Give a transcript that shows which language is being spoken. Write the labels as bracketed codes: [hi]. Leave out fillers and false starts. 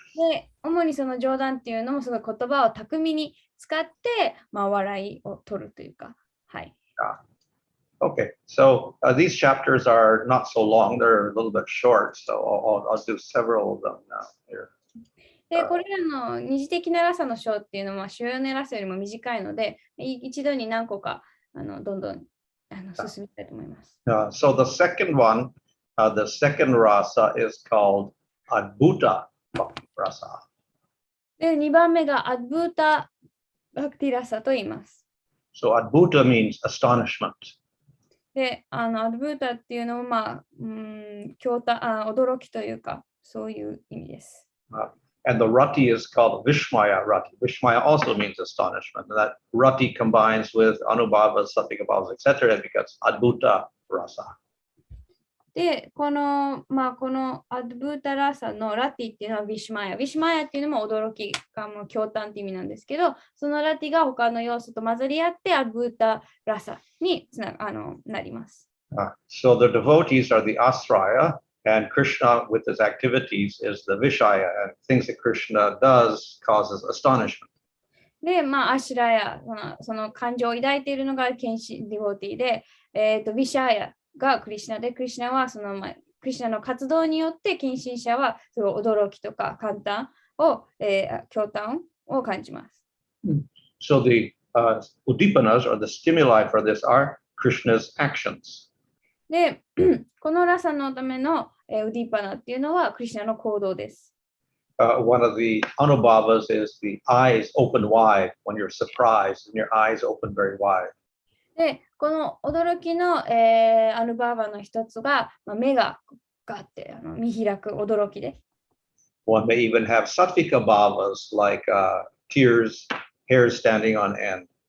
[ja] で、主にその冗談っていうのもすごい言葉を巧みに使って、笑いを取るというか、はい。 [en] Okay, so these chapters are not so long; they're a little bit short. So I'll do several of them now here. [ja] で、これらの二次的なラサの章っていうのは主要なラサよりも短いので、一度に何個かどんどん進めたいと思います。 [en] So the second one, the second rasa is called Adbhuta Bhakti Rasa. [ja] で、2番目がアドブータバクティラサと言います。 [en] So Adbhuta means astonishment. [ja] で、アドブータっていうのも驚きというか、そういう意味です。 [en] And the rati is called Vishmaya rati. Vishmaya also means astonishment. And that rati combines with Anubhavas, Satyakabhavas, etc. and becomes Adbhuta Rasa. [ja] で、このアドブータラサのラティっていうのはビシマヤ。ビシマヤっていうのも驚きが驚嘆って意味なんですけど、そのラティが他の要素と混ざり合ってアドブータラサになります。 [en] So the devotees are the asraya, and Krishna with his activities is the vishaya, and things that Krishna does causes astonishment. [ja] で、アシュラヤ、その感情を抱いているのが献身ディボーティーで、ビシャヤがクリシナで、クリシナはクリシナの活動によって献身者はすごい驚きとか驚嘆を感じます。 [en] So the udipanas or the stimuli for this are Krishna's actions. [ja] で、このラサのためのウディパナっていうのはクリシナの行動です。 [en] One of the anubhavas is the eyes open wide when you're surprised and your eyes open very wide. [ja] で、この驚きの、アヌバーバの一つが、目があって見開く驚きで。 [en] One may even have sattvika bhavas like tears, hair standing on end.